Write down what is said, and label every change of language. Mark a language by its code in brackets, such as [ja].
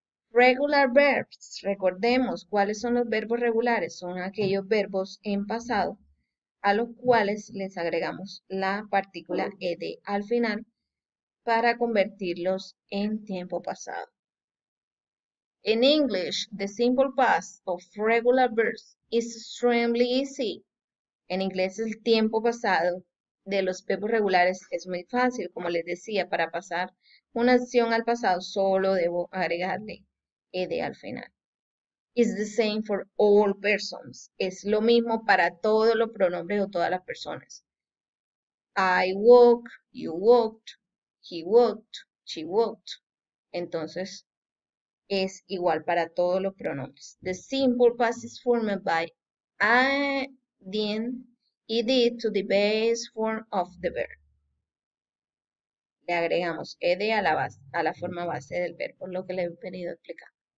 [en] Regular verbs. [es] Recordemos cuáles son los verbos regulares. Son aquellos verbos en pasado a los cuales les agregamos la partícula ed al final para convertirlos en tiempo pasado. [en] In English, the simple past of regular verbs is extremely easy. [es] En inglés, el tiempo pasado de los verbos regulares es muy fácil. Como les decía, para pasar una acción al pasado solo debo agregarle ed al final. [en] It's the same for all persons. [es] Es lo mismo para todos los pronombres o todas las personas. [en] I walk, you walked, he walked, she walked. [es] Entonces, es igual para todos los pronombres. [en] The simple past is formed by adding ed to the base form of the verb. [es] Le agregamos ed a la forma base del verbo, lo que le he venido a explicar.